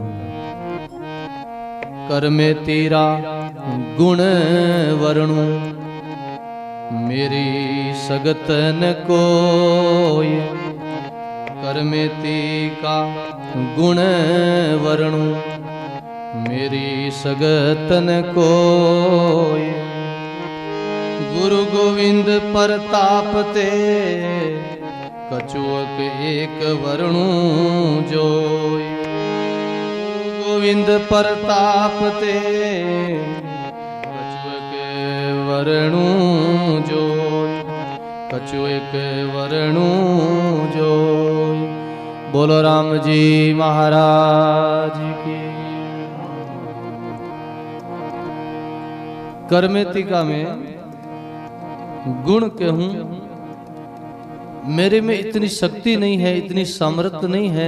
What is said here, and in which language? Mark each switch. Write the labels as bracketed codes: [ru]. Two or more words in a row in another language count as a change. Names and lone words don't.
[bra] करमेतीरा गुण वर्णु मेरी सगत न कोय। करमेती का गुण वर्णु मेरी सगत न कोय। गुरु गोविंद प्रताप ते कछुअक एक वर्णु जोय। गुरु गोविंद प्रताप ते कछुअक वर्णु जोय। कछुअक वर्णु जोय। [hi] बोलो राम जी महाराज की। करमेतिका में गुण कहूं, मेरे में इतनी शक्ति नहीं है, इतनी सामर्थ्य नहीं है।